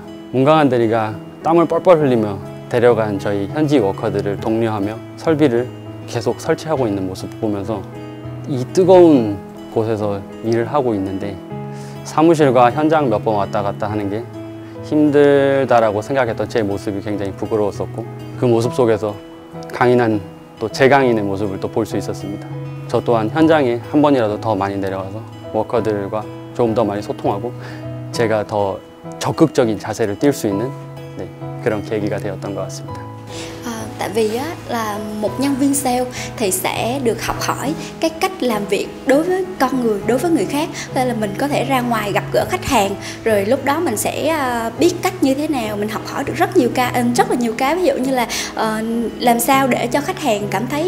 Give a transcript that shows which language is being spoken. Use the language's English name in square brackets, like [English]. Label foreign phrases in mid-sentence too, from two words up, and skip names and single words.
[Korean] 문강한 대리가 땀을 뻘뻘 흘리며 데려간 저희 현지 워커들을 독려하며 설비를 계속 설치하고 있는 모습을 보면서 이 뜨거운 곳에서 일을 하고 있는데 사무실과 현장 몇 번 왔다 갔다 하는 게 힘들다라고 생각했던 제 모습이 굉장히 부끄러웠었고, 그 모습 속에서 강인한 또 제강인의 모습을 또 볼 수 있었습니다. 저 또한 현장에 한 번이라도 더 많이 내려가서 워커들과 조금 더 많이 소통하고 제가 더 적극적인 자세를 띌 수 있는 그런 계기가 되었던 것 같습니다. [Vietnamese] Tại vì á, là một nhân viên sale thì sẽ được học hỏi cái cách làm việc đối với con người, đối với người khác. Nên là mình có thể ra ngoài gặp gỡ khách hàng, rồi lúc đó mình sẽ biết cách như thế nào, mình học hỏi được rất là nhiều cái, ví dụ như là làm sao để cho khách hàng cảm thấy